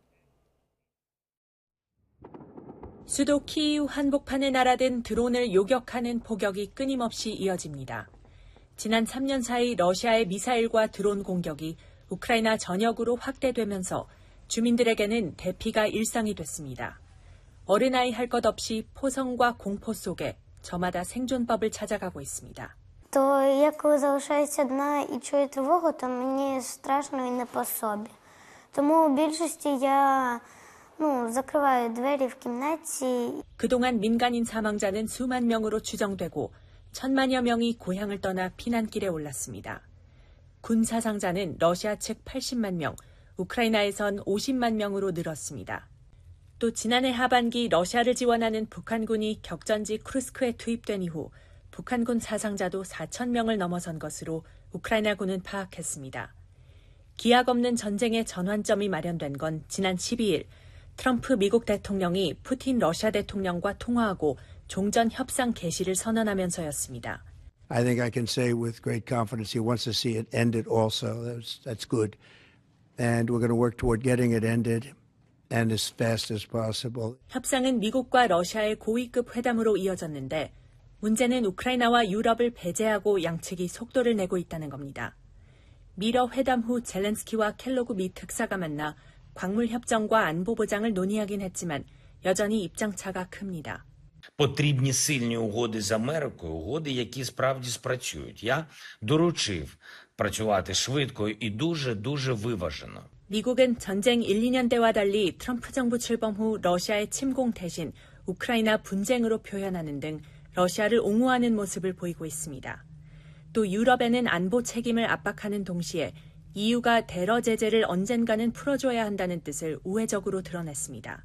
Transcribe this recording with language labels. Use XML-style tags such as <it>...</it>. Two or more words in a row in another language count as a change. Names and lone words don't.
<ko>수도 키이우 한복판에 날아든 드론을 요격하는 포격이 끊임없이 이어집니다. 지난 3년 사이 러시아의 미사일과 드론 공격이 우크라이나 전역으로 확대되면서 주민들에게는 대피가 일상이 됐습니다. 어린아이 할 것 없이 포성과 공포 속에 저마다 생존법을 찾아가고 있습니다.</ko> <uk>То я коли залишаюсь одна і чую тривогу, то мені страшно і не по собі. Тому у більшості я закриваю двері в кімнаті.</uk> <ko>그동안 민간인 사망자는 수만 명으로 추정되고 1,000만여 명이 고향을 떠나 피난길에 올랐습니다. 군 사상자는 러시아 측 80만 명, 우크라이나에선 50만 명으로 늘었습니다. 또 지난해 하반기 러시아를 지원하는 북한군이 격전지 쿠르스크에 투입된 이후 북한군 사상자도 4천 명을 넘어선 것으로 우크라이나군은 파악했습니다. 기약 없는 전쟁의 전환점이 마련된 건 지난 12일 트럼프 미국 대통령이 푸틴 러시아 대통령과 통화하고 종전 협상 개시를 선언하면서였습니다.</ko> <en>I think I can say with great confidence he wants to see it ended also. That's good. And we're going to work toward getting it ended and as fast as possible.</en> <ko>협상은 미국과 러시아의 고위급 회담으로 이어졌는데 문제는 우크라이나와 유럽을 배제하고 양측이 속도를 내고 있다는 겁니다. 미러 회담 후 젤렌스키와 켈로그 미 특사가 만나 광물 협정과 안보 보장을 논의하긴 했지만 여전히 입장차가 큽니다.</ko> <uk>Потрібні сильні угоди з Америкою, угоди, які справді спрацюють. Я доручив працювати швидко і дуже виважено.</uk> <ko>미국은 전쟁 1, 2년 때와 달리 트럼프 정부 출범 후 러시아의 침공 대신 우크라이나 분쟁으로 표현하는 등 러시아를 옹호하는 모습을 보이고 있습니다. 또 유럽에는 안보 책임을 압박하는 동시에 EU가 대러 제재를 언젠가는 풀어줘야 한다는 뜻을 우회적으로 드러냈습니다.</ko>